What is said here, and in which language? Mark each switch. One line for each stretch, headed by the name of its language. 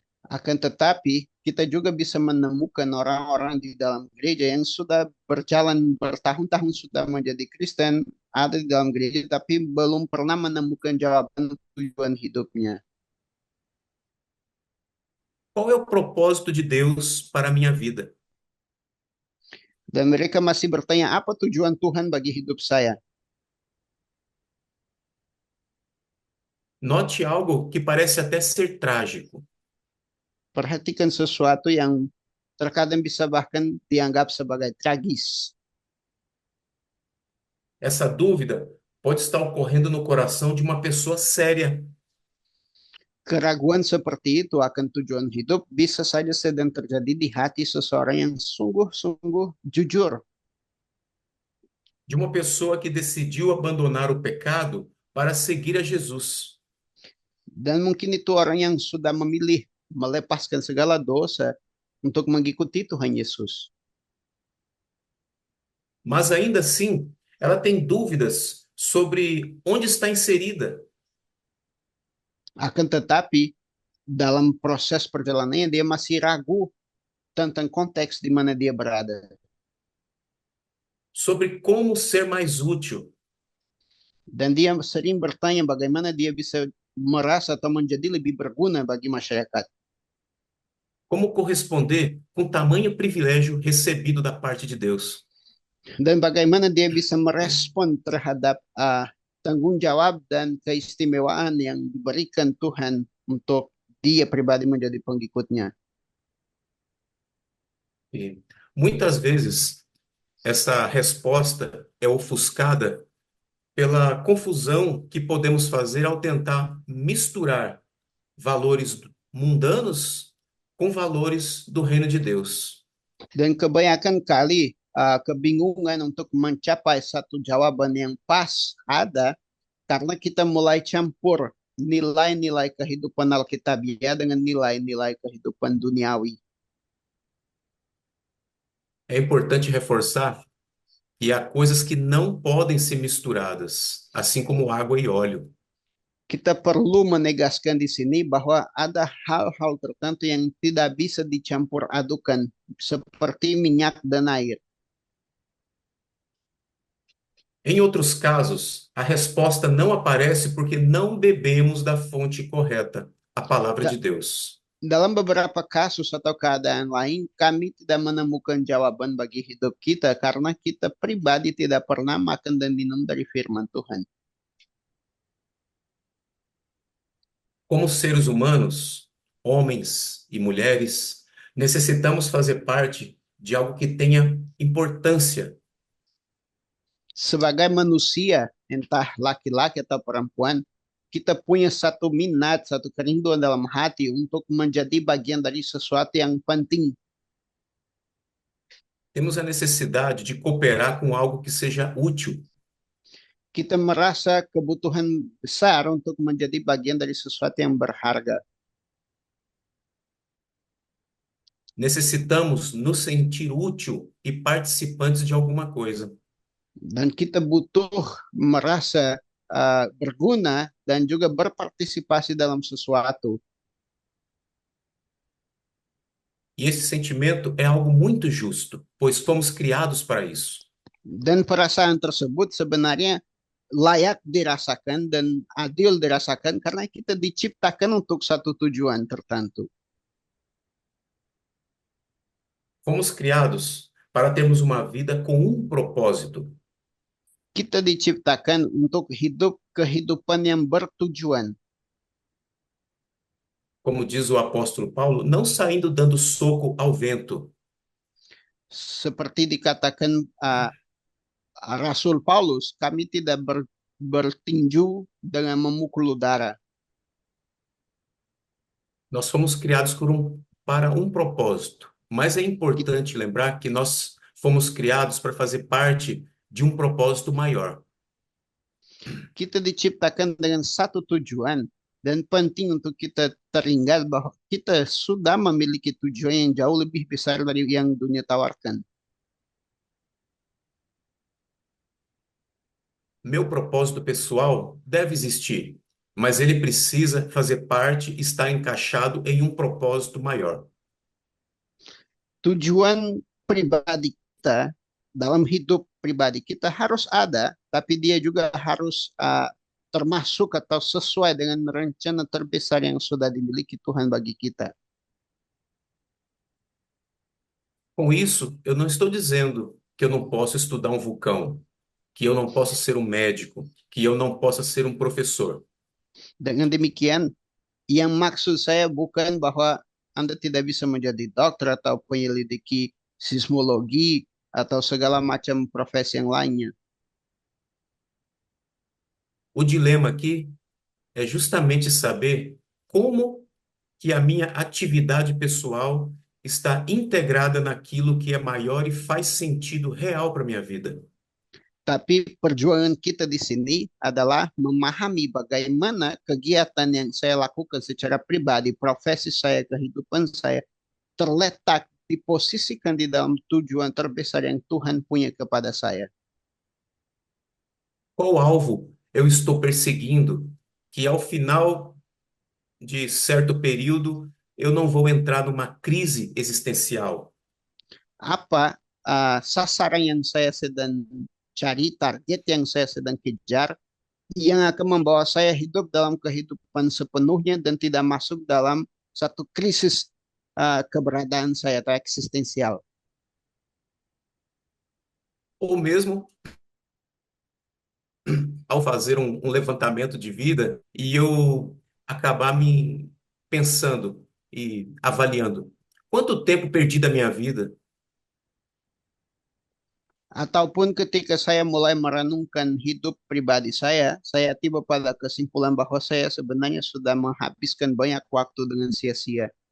Indonesian: Akan tetapi, kita juga bisa menemukan orang-orang di dalam gereja yang sudah berjalan bertahun-tahun sudah menjadi Kristen, ada di dalam gereja, tapi belum pernah menemukan jawaban tujuan hidupnya.
Portuguese: Qual é o propósito de Deus para a minha vida?
Indonesian: Dan mereka masih bertanya, apa tujuan Tuhan bagi hidup saya?
Portuguese: Note algo que parece até ser trágico.
Indonesian: Perhatikan sesuatu yang terkadang bisa bahkan dianggap sebagai tragis.
Portuguese: Essa dúvida pode estar ocorrendo no coração de uma pessoa séria,
Indonesian: Keraguan seperti itu akan tujuan hidup bisa saja sedang terjadi di hati seseorang yang sungguh-sungguh jujur.
Portuguese: de uma pessoa que decidiu abandonar o pecado para seguir a Jesus.
Indonesian: Dan mungkin itu orang yang sudah memilih melepaskan segala dosa untuk mengikuti Tuhan Yesus.
Portuguese: Mas ainda assim, ela tem dúvidas sobre onde está inserida.
Indonesian: Akan tetapi, dalam proses perjalanannya dia masih ragu tentang konteks di mana dia berada.
Portuguese: Sobre como ser mais útil,
Indonesian: Dan dia sering bertanya bagaimana dia bisa merasa atau menjadi lebih berguna bagi masyarakat.
Portuguese: como corresponder com tamanho privilégio recebido da parte de Deus.
Indonesian: Dan bagaimana dia bisa merespon terhadap tanggung jawab dan keistimewaan yang diberikan Tuhan untuk dia pribadi menjadi pengikutnya.
Portuguese: E muitas vezes essa resposta é ofuscada pela confusão que podemos fazer ao tentar misturar valores mundanos com valores do reino de Deus.
Indonesian: Dan kebanyakan kali kebingungan untuk mencapai satu jawaban yang pas ada karena kita mulai campur nilai-nilai kehidupan Alkitabiah dengan nilai-nilai kehidupan duniawi.
Portuguese: É importante reforçar que há coisas que não podem ser misturadas, assim como água e óleo.
Indonesian: Kita perlu menegaskan di sini bahwa ada hal-hal tertentu yang tidak bisa dicampur adukan, seperti minyak dan air.
Portuguese: Em outros casos, a resposta não aparece porque não bebemos da fonte correta, a palavra de Da- Deus.
Indonesian: dalam beberapa kasus atau keadaan lain, kami tidak menemukan jawaban bagi hidup kita karena kita pribadi tidak pernah makan dan minum dari firman Tuhan.
Portuguese: Como seres humanos, homens e mulheres, necessitamos fazer parte de algo que tenha importância.
Indonesian: Sebagai manusia, entah laki-laki atau perempuan, kita punya satu minat, satu kerinduan dalam hati untuk menjadi bagian dari sesuatu yang penting.
Portuguese: Temos a necessidade de cooperar com algo que seja útil.
Indonesian: Kita merasa kebutuhan besar untuk menjadi bagian dari sesuatu yang berharga.
Portuguese: Necessitamos nos sentir útil e participantes de alguma coisa.
Indonesian: Dan kita butuh merasa berguna dan juga berpartisipasi dalam sesuatu.
Portuguese: E esse sentimento é algo muito justo, pois fomos criados para isso.
Indonesian: Dan perasaan tersebut sebenarnya layak dirasakan dan adil dirasakan karena kita diciptakan untuk satu tujuan tertentu.
Portuguese: Fomos criados para termos uma vida com um propósito.
Indonesian: Kita diciptakan untuk hidup kehidupan yang bertujuan.
Portuguese: Como diz o apóstolo Paulo, não saindo dando soco ao vento.
Indonesian: Seperti dikatakan Rasul Paulus, kami tidak bertinju dengan memukul udara.
Portuguese: Nós fomos criados para um propósito, mas é importante lembrar que nós fomos criados para fazer parte de um propósito maior.
Indonesian: Kita diciptakan dengan satu tujuan dan penting untuk kita teringat bahwa kita sudah memiliki tujuan yang jauh lebih besar dari yang dunia tawarkan.
Portuguese: Meu propósito pessoal deve existir, mas ele precisa fazer parte, estar encaixado em um propósito maior.
Indonesian: Tujuan pribadi kita dalam hidup pribadi kita harus ada, tapi dia juga harus termasuk atau sesuai dengan rencana terbesar yang sudah dimiliki Tuhan bagi kita.
Portuguese: Com isso, eu não estou dizendo que eu não posso estudar um vulcão, que eu não posso ser um médico, que eu não possa ser um professor.
Indonesian: Dengan demikian, yang maksud saya bukan bahwa Anda tidak bisa menjadi dokter atau penyelidiki sismologi atau segala macam profesi yang lainnya.
Portuguese: O dilema aqui é justamente saber como que a minha atividade pessoal está integrada naquilo que é maior e faz sentido real para a minha vida.
Indonesian: Tapi perjuangan kita di sini adalah memahami bagaimana kegiatan yang saya lakukan secara pribadi, profesi saya, kehidupan saya, terletak, diposisikan di dalam tujuan terbesar yang Tuhan punya kepada saya.
Portuguese: Qual alvo eu estou perseguindo que ao final de certo período eu não vou entrar numa crise existencial?
Indonesian: Apa sasaran yang saya sedang cari, target yang saya sedang kejar, yang akan membawa saya hidup dalam kehidupan sepenuhnya dan tidak masuk dalam satu krisis keberadaan saya atau eksistensial.
Portuguese: Ou mesmo ao fazer um levantamento de vida e eu acabar me pensando e avaliando quanto tempo perdi da minha vida.
Indonesian: Ataupun ketika saya mulai merenungkan hidup pribadi saya tiba pada kesimpulan bahwa saya sebenarnya sudah menghabiskan banyak waktu dengan sia-sia.